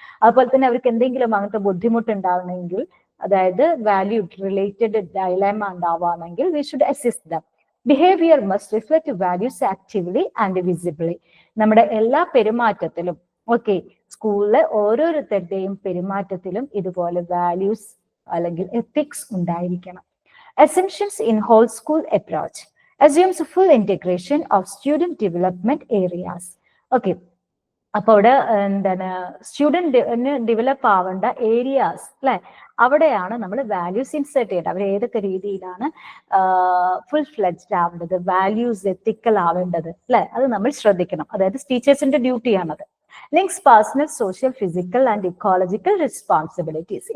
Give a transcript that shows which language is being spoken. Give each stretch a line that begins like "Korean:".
Malayalam: അതുപോലെ തന്നെ അവർക്ക് എന്തെങ്കിലും അങ്ങനത്തെ ബുദ്ധിമുട്ടുണ്ടാവണമെങ്കിൽ, അതായത് വാല്യൂ റിലേറ്റഡ് ഡയലമ ഉണ്ടാവുകയാണെങ്കിൽ
English: We should assist them. Behaviour must reflect values actively and visibly.
Malayalam: നമ്മുടെ എല്ലാ പെരുമാറ്റത്തിലും, ഓക്കെ, സ്കൂളിലെ ഓരോരുത്തരുടെയും പെരുമാറ്റത്തിലും ഇതുപോലെ വാല്യൂസ് അല്ലെങ്കിൽ എത്തിക്സ് ഉണ്ടായിരിക്കണം.
English: Assumptions in whole school approach assumes full integration of student development areas. Okay.
Malayalam: അപ്പോൾ അവിടെ എന്താണ് സ്റ്റുഡൻറ് ഡെവലപ്പ് ആവേണ്ട ഏരിയാസ് അല്ലെ, അവിടെയാണ് നമ്മൾ വാല്യൂസ് ഇൻസേർട്ട് ചെയ്യേണ്ടത്. അവർ ഏതൊക്കെ രീതിയിലാണ് ഫുൾ ഫ്ലെഡ്ജ്ഡ് ആവേണ്ടത്, വാല്യൂസ് എത്തിക്കൽ ആവേണ്ടത് അല്ലെ, അത് നമ്മൾ ശ്രദ്ധിക്കണം. അതായത് ടീച്ചേഴ്സിന്റെ ഡ്യൂട്ടിയാണത്.
English: Links personal, social, physical and ecological responsibilities.